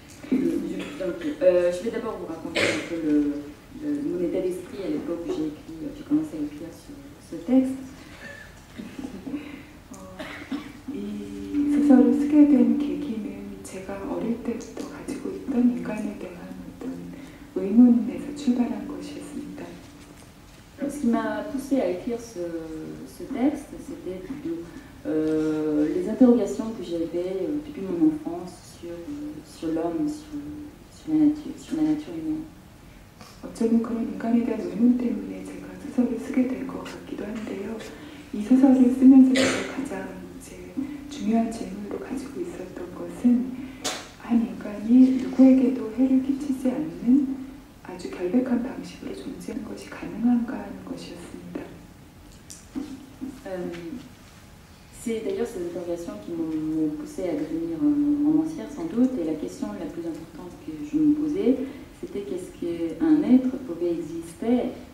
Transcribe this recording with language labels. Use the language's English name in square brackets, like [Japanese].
[French] Je vais d'abord vous raconter un peu mon état d'esprit à l'époque où j'ai commencé à écrire ce texte. [Korean] 이 소설을 쓰게 된 계기는 제가 어릴 때부터 가지고 있던 인간에 대한 어떤 의문에서 출발한 것이었습니다. [French] Ce qui m'a poussé à écrire ce texte, c'était les interrogations que j'avais depuis mon enfance sur l'homme, sur la nature humaine. [Korean] 어쩌면 그런 인간에 대한 의문 때문에 제가 소설을 쓰게 된 것 같기도 한데요. 이 소설을 쓰면서 제가 가장 중요한 질문으로 가지고 있었던 것은 한 인간이 누구에게도 해를 끼치지 않는 아주 결백한 방식으로 존재하는 것이 가능한가 하는 것이었습니다. [French] C'est d'ailleurs ces interrogations qui m'ont poussé à devenir romancière sans doute, et la question la plus importante que je me posais, c'était qu'est-ce qu'un être pouvait exister